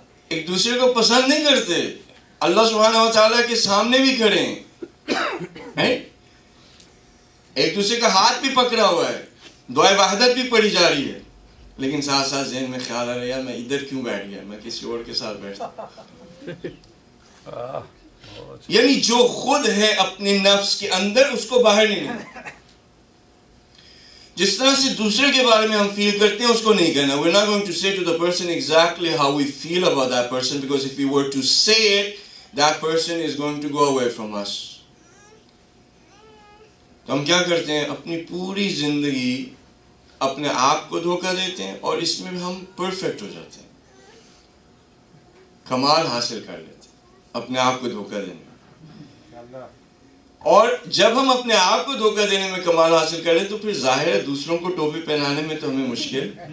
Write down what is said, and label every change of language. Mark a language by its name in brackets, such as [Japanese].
[Urdu] ایک دوسرے کو پسند نہیں کرتے، اللہ سبحانہ و تعالیٰ کے سامنے بھی کھڑے ہیں، ایک دوسرے کا ہاتھ بھی پکڑا ہوا ہے، دعائے وحدت بھی پڑھی جا رہی ہے، لیکن ساتھ ساتھ ذہن میں خیال آ رہا ہے یار میں ادھر کیوں بیٹھ گیا، میں کسی اور کے ساتھ بیٹھتا. یعنی جو خود ہے اپنے نفس کے اندر اس کو باہر نہیں نکلنا. جس طرح سے دوسرے کے بارے میں ہم فیل کرتے ہیں اس کو نہیں کہنا. [English] We're not going to say to the person exactly how we feel about that person, because if we were to say it, that person is going to go away from us. [Urdu] تو ہم کیا کرتے ہیں؟ اپنی پوری زندگی اپنے آپ کو دھوکہ دیتے ہیں اور اس میں ہم پرفیکٹ ہو جاتے ہیں، کمال حاصل کر لیتے ہیں اپنے آپ کو دھوکہ دینے میں. اور جب ہم اپنے آپ کو دھوکہ دینے میں کمال حاصل کریں تو پھر ظاہر ہے دوسروں کو ٹوپی پہنانے میں تو ہمیں مشکل.